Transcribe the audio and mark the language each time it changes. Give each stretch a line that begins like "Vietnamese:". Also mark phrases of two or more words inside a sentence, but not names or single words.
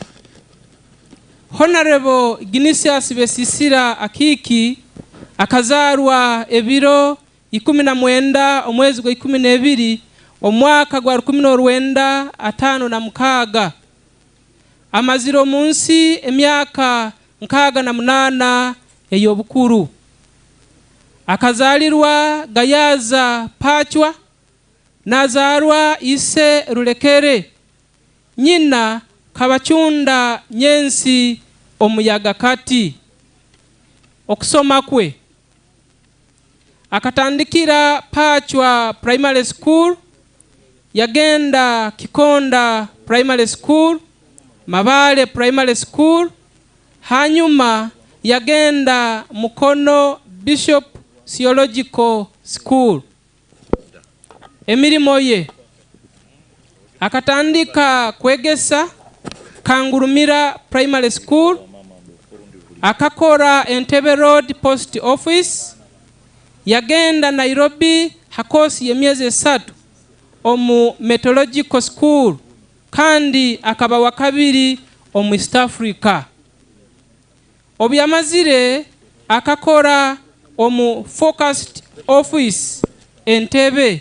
Nyoro: Honorable Ignatius Besisira akiki akazarwa ebiro 19 omwezi gwa 12 omwaka gwa 1956 amaziro munsi emyaka 68 eyobukuru. Akazalirwa gayaza Paacwa nazarwa ise Rulekere nyina Kabuchunda nyensi omuyaga kati. Okusoma kwe akatandikira Paacwa Primary School, yagenda Kikonda Primary School, Mabale Primary School, hanyuma yagenda Mukono Bishop Theological School. Emirimo ye akatandika kwegesa Kangurumira Primary School, akakora Entebbe Road Post Office, yagenda Nairobi hakosi yemyezi 3 omu Meteorological School kandi akaba wakabiri omu East Africa. Obyamazire akakora omu Focused Office Entebbe.